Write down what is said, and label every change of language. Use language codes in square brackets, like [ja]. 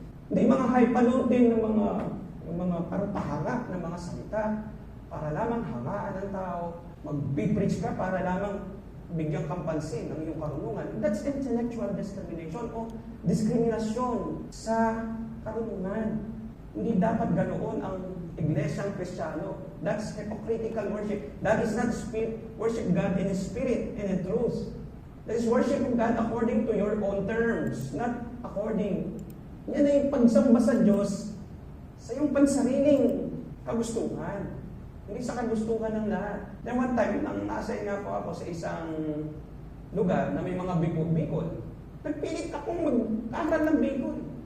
[tl] Hindi mga hypalutin ng mga parang ng mga salita para lamang hangaan ng tao, mag-preach ka para lamang bigyan kang pansin ng iyong karunungan. [en] That's intellectual discrimination [tl] o diskriminasyon sa karunungan. Hindi dapat ganoon ang iglesyang Kristiyano. [en] That's hypocritical worship. That is not worship God in spirit and in truth. That is worship God according to your own terms, not according. [tl] Yan ay pagsamba sa Diyos sa iyong pansariling kagustuhan. Hindi sa kagustuhan ng lahat. Then one time, nang nasa nga po ako sa isang lugar na may mga bikol-bikol, nagpilit akong mag-aral ng bikol.